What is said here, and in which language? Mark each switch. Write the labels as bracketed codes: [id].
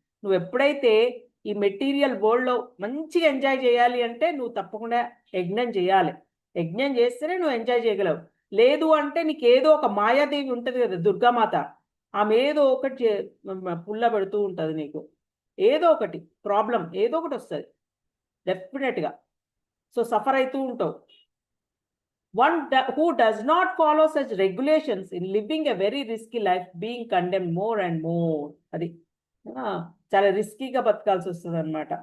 [te] నువ్వు ఎప్పుడైతే ఈ మెటీరియల్ వరల్డ్లో మంచిగా ఎంజాయ్ చేయాలి అంటే నువ్వు తప్పకుండా యజ్ఞం చేయాలి. యజ్ఞం చేస్తేనే నువ్వు ఎంజాయ్ చేయగలవు. లేదు అంటే నీకు ఏదో ఒక మాయాదేవి ఉంటుంది కదా, దుర్గామాత, ఆమె ఏదో ఒకటి పుల్ల పెడుతూ ఉంటుంది నీకు, ఏదో ఒకటి ప్రాబ్లం ఏదో ఒకటి వస్తుంది డెఫినెట్గా. సో సఫర్ అవుతూ ఉంటావు. [en] One who does not follow such regulations in living a very risky life, being condemned more and more. [te] అది చాలా రిస్కీగా బతకాల్సి వస్తుంది అనమాట.